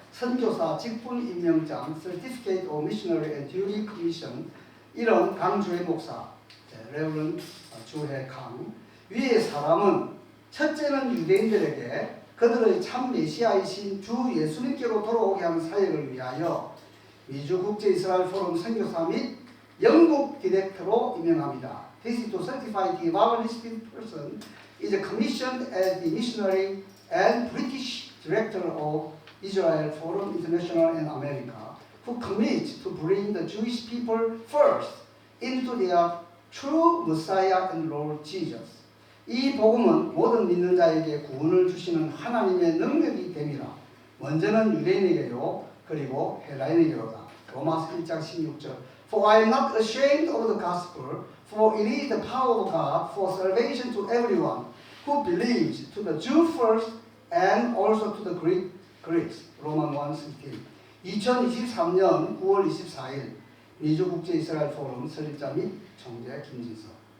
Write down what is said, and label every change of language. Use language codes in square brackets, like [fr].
[ko] 선교사 직분 임명장 [en] Certificate of Missionary and Duty Commission [ko] 이런 강주혜 목사 레버런 주혜 강 위의 사람은 첫째는 유대인들에게 그들의 참 메시아이신 주 예수님께로 돌아오게 하는 사역을 위하여 미주 국제 이스라엘 포럼 선교사 및 영국 디렉터로 임명합니다. [en] This is to certify the evangelistic person is commissioned as the missionary and British director of Israel Forum International in America, who commits to bring the Jewish people first into their true Messiah and Lord Jesus. [ko] 이 복음은 모든 믿는 자에게 구원을 주시는 하나님의 능력이 됨이라. 먼저는 유대인에게요, 그리고 헬라인에게로다. 로마서 1장 16절. [en] For I am not ashamed of the gospel, for it is the power of God for salvation to everyone who believes, to the Jew first and also to the Greeks. [ko] 로만 1:16. 2023년 9월 24일 미주 국제 이스라엘 포럼 설립자 및 총재 김진석.